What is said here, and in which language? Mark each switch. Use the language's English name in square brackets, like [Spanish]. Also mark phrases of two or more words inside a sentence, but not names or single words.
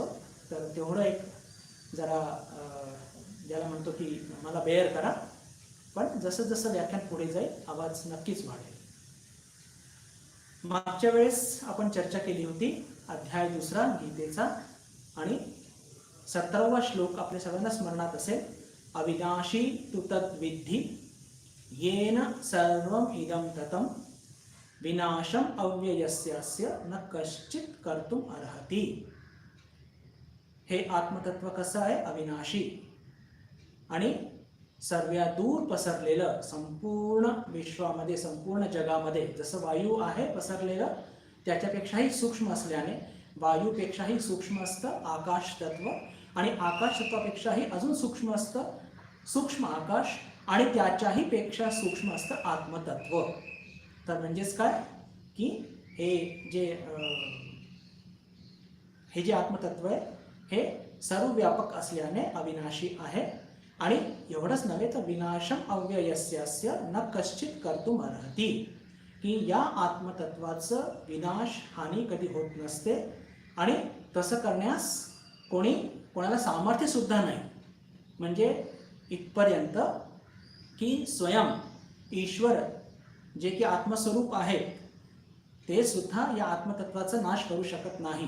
[Marathi] तर तेवढं एक जरा ज्याला म्हणतो की मला बेअर करा, पण जसं जसं व्याख्यान पुढे जाईल आवाज नक्कीच वाढेल. मागच्या वेळेस आपण चर्चा केली होती अध्याय 2 गीतेचा, आणि 17वा श्लोक आपल्या सर्वांना स्मरणात असेल. [Sanskrit] अविनाशी तु तद्विद्धि येन सर्वम इदं ततं विनाशम अव्ययस्यास्य न कश्चित कर्तुम अर्हति. [Marathi] हे आत्मतत्व कसं आहे? अविनाशी आणि सर्वादूर पसरलेलं, संपूर्ण विश्वामध्ये, संपूर्ण जगामध्ये जसं वायू आहे पसरलेलं त्याच्यापेक्षाही सूक्ष्म असल्याने, वायूपेक्षाही सूक्ष्म असतं आकाश तत्व, आणि आकाश तत्वापेक्षाही अजून सूक्ष्म असतं सूक्ष्म आकाश, आणि त्याच्याही पेक्षा सूक्ष्म असतं आत्मतत्व. तर म्हणजेच काय की हे जे आत्मतत्व आहे हे सर्वव्यापक असल्याने अविनाशी आहे. आणि एवढंच नव्हे तर [Sanskrit] विनाशम अव्ययस्यास्य न कश्चित कर्तुम अर्हति, [Marathi] की या आत्मतत्वाचं विनाश, हानी कधी होत नसते, आणि तसं करण्यास कोणाला सामर्थ्य सुद्धा नाही. म्हणजे इथपर्यंत की स्वयं ईश्वर जे की आत्मस्वरूप आहे ते सुद्धा या आत्मतत्वाचा नाश करू शकत नाही.